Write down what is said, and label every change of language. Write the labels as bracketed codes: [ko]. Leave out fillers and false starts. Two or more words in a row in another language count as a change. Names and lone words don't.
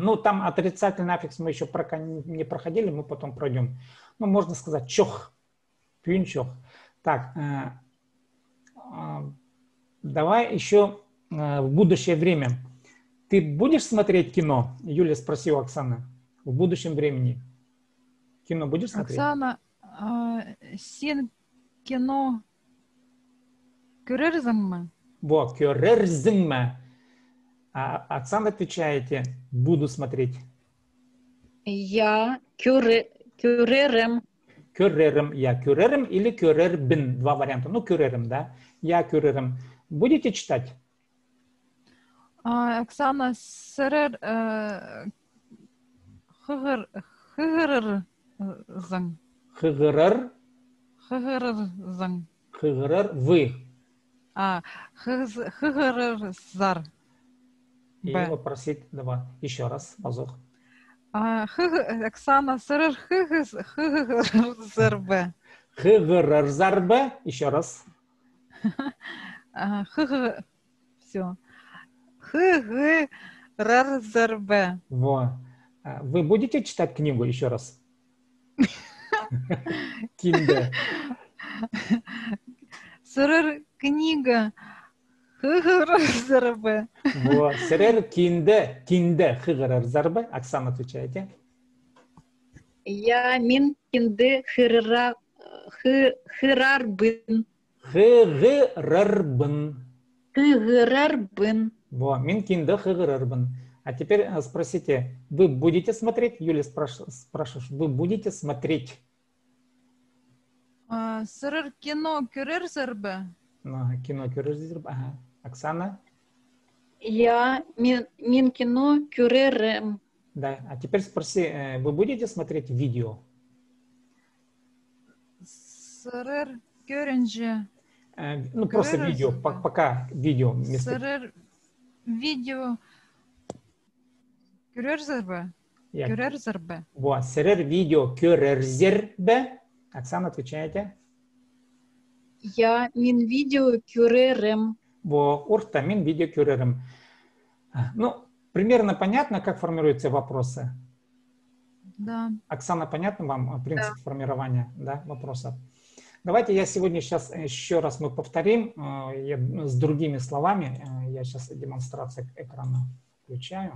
[ru] Ну, там отрицательный аффикс мы еще пока не проходили, мы потом пройдем. Ну, можно сказать [kjh] чох. Пин чох. [ru] Так, давай еще в будущее время. Ты будешь смотреть кино? Юля спросила Оксана. В будущем времени. Кино будешь смотреть? [kjh] Оксана, сен кино көрерзіңмі? Во, көрерзіңмі? [ru] А Оксана отвечаете, буду смотреть. [kjh] Я көрерім. Көрерім, я көрерім или көрербін. [ru] Два варианта. Ну, көрерім, да? Я көрерім. Будете читать? [kjh] Оксана, сірер хығырырзың. Хығырыр. Хығырырзың. Хығырыр, [ru] вы. [kjh] Хығырырзар. [ru] И попросить, давай, еще раз, Азох. [kjh] Оксана сырыр хыгырзарбе. Хыгырырзарбе. [ru] Еще раз. [kjh] Все. Хыгырарзарбе. [ru] Вот. Вы будете читать книгу еще раз? [kjh] Кинде. Сырыр книга хыгырзарбе. Вот. Серер кинде. Кинде хыгырырзарбе. [ru] Оксана, отвечаете. [kjh] Я мин кинде хырарбын. Хыгырырбын. Хырарбын. Вот. Мин кинде хыгырырбын. [ru] А теперь спросите, вы будете смотреть? Юля спрашивает, вы будете смотреть? [kjh] Сырыр кино көрерзарбе. Кино көрерзарбе. [ru] Ага. Оксана? [kjh] Я мин кино кюререм. [ru] Да. А теперь спроси, вы будете смотреть видео? [kjh] Сырыр көрінже. [ru] Ну, просто видео, пока видео. [kjh] Сырыр видео көрерзарбе. Көрерзарбе. [ru] Вот. [kjh] Сырыр видео көрерзарбе. [ru] Оксана, отвечаете? [kjh] Я мин видео кюререм. Во, урта мин видео көререм. [ru] Ну, примерно понятно, как формируются вопросы? Да. Оксана, понятно вам принцип формирования, да, вопросов? Давайте я сегодня сейчас еще раз мы повторим с другими словами. Я сейчас демонстрацию экрана включаю.